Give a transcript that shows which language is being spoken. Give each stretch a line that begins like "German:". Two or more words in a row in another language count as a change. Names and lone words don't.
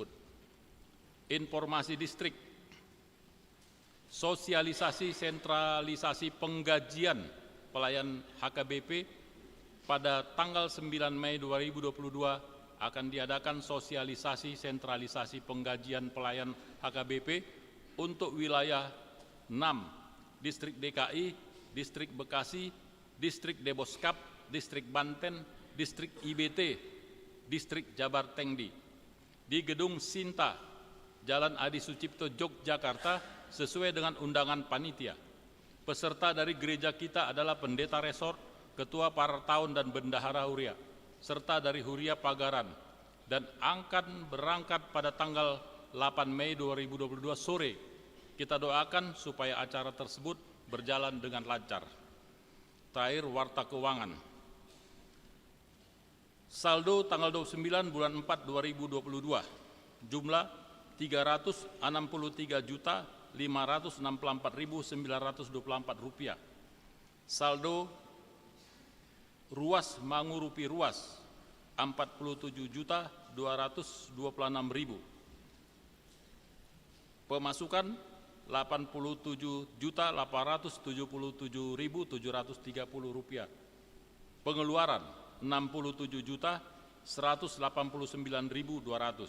Indonesian: Informasi distrik. Sosialisasi sentralisasi penggajian pelayan HKBP pada tanggal 9 Mei 2022 akan diadakan sosialisasi sentralisasi penggajian pelayan HKBP untuk wilayah 6, Distrik DKI, Distrik Bekasi, Distrik Deboskap, Distrik Banten, Distrik IBT, Distrik Jabar Tengdi, di Gedung Sinta, Jalan Adi Sucipto, Yogyakarta, sesuai dengan undangan panitia. Peserta dari gereja kita adalah pendeta resort, ketua Partaun dan bendahara Huria, serta dari Huria Pagaran, dan akan berangkat pada tanggal 8 Mei 2022 sore. Kita doakan supaya acara tersebut berjalan dengan lancar. Terakhir, warta keuangan. Saldo tanggal 29 bulan 4 2022, jumlah 363.564.924 rupiah. Saldo
Batak Toba: ruas mangurupi ruas
Indonesian: 47.226.000. Pemasukan 87.877.730 rupiah. Pengeluaran 67.189.200.